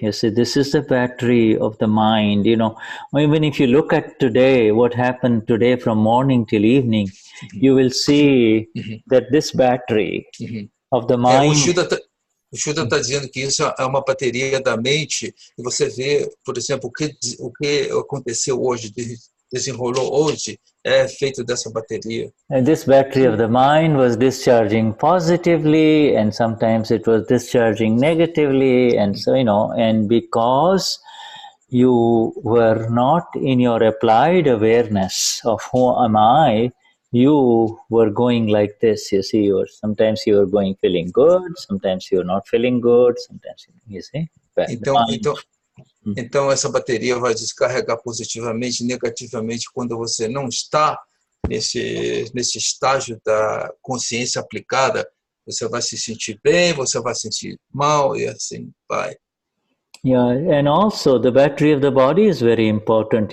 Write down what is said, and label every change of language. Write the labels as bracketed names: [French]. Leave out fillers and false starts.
[English] You see, this is the battery of the mind. You know, even if you look at today, what happened today from morning till evening, you will see that this battery of the mind. [Portuguese] O Shuddha está dizendo que isso é uma bateria da mente, e você vê, por exemplo, o que aconteceu hoje, desenrolou hoje, é feito dessa bateria. [English] And this battery of the mind was discharging positively, and sometimes it was discharging negatively, and so, and because you were not in your applied awareness of who am I, you were going like this. You see, sometimes you were going feeling good, sometimes you were not feeling good, sometimes, you see. [Portuguese] Então, essa bateria vai descarregar positivamente e negativamente quando você não está nesse estágio da consciência aplicada. Você vai se sentir bem, você vai se sentir mal, e assim vai. [English] Yeah, and also the battery of the body is very important.